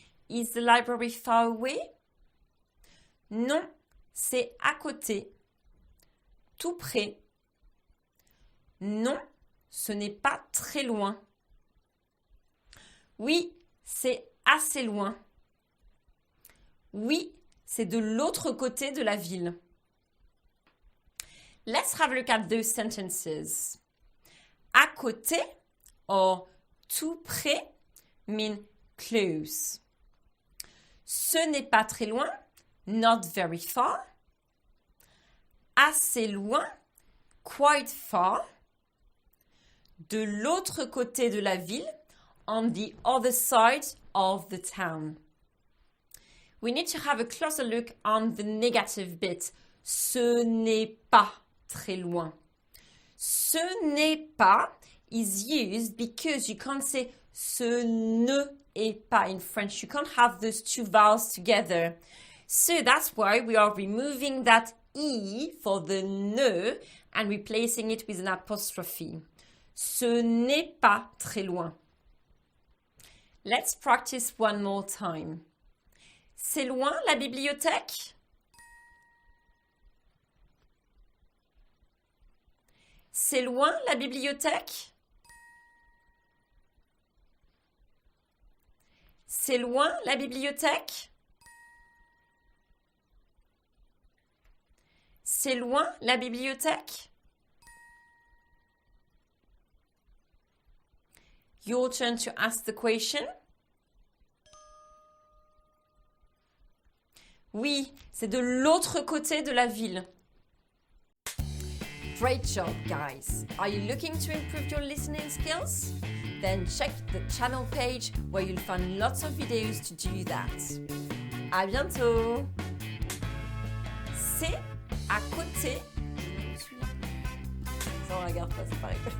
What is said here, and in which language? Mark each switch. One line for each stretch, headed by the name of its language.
English: Is the library far away?
French: Non, c'est à côté. Tout près. Non, ce n'est pas très loin. Oui, c'est assez loin. Oui, c'est de l'autre côté de la ville.
English: Let's have a look at those sentences.
French: À côté
English: or
French: tout près
English: mean close.
French: Ce n'est pas très loin,
English: not very far.
French: Assez loin,
English: quite far.
French: De l'autre côté de la ville,
English: on the other side of the town. We need to have a closer look on the negative bit.
French: Ce n'est pas très loin. Ce n'est pas
English: is used because you can't say
French: ce ne est pas
English: in French. You can't have those two vowels together. So that's why we are removing that E for the ne and replacing it with an apostrophe.
French: Ce n'est pas très loin.
English: Let's practice one more time.
French: C'est loin la bibliothèque? C'est loin la bibliothèque? C'est loin la bibliothèque? C'est loin la bibliothèque?
English: Your turn to ask the question.
French: Oui, c'est de l'autre côté de la ville.
English: Great job, guys. Are you looking to improve your listening skills? Then check the channel page where you'll find lots of videos to do that.
French: À bientôt. C'est à côté. Ça, on regarde pas, c'est pareil.